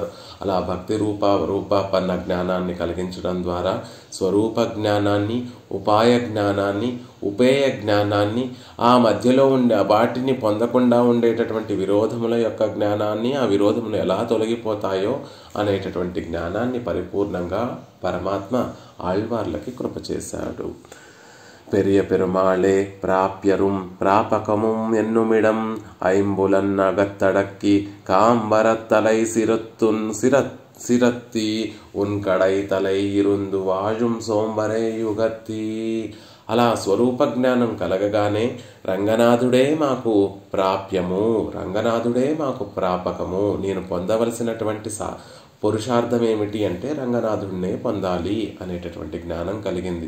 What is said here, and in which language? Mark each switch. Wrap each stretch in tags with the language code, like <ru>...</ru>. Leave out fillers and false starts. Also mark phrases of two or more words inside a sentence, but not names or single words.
<te>అలా భక్తి రూపాపన్న జ్ఞానాన్ని కలిగించడం ద్వారా స్వరూప జ్ఞానాన్ని, ఉపాయ జ్ఞానాన్ని, ఉపేయ జ్ఞానాన్ని, ఆ మధ్యలో వాటిని పొందకుండా ఉండేటటువంటి విరోధముల యొక్క జ్ఞానాన్ని, ఆ విరోధములు ఎలా తొలగిపోతాయో అనేటటువంటి జ్ఞానాన్ని పరిపూర్ణంగా పరమాత్మ ఆళ్వార్లకి కృప చేశాడు.</te> <ta>பெரிய பெருமாளே பிராப்யரும் பிராபகமும் என்னுமிடம் ஐம்புலன் அகத்தடக்கி காம்பரத்தலை சிரத்தி உன் கடை தலை இருந்து வாழும் சோம்பரை உகத்தி.</ta> <te>అలా స్వరూప జ్ఞానం కలగగానే రంగనాథుడే మాకు ప్రాప్యము, రంగనాథుడే మాకు ప్రాపకము. నేను పొందవలసినటువంటి పురుషార్థం ఏమిటి అంటే రంగనాథుడినే పొందాలి అనేటటువంటి జ్ఞానం కలిగింది.</te>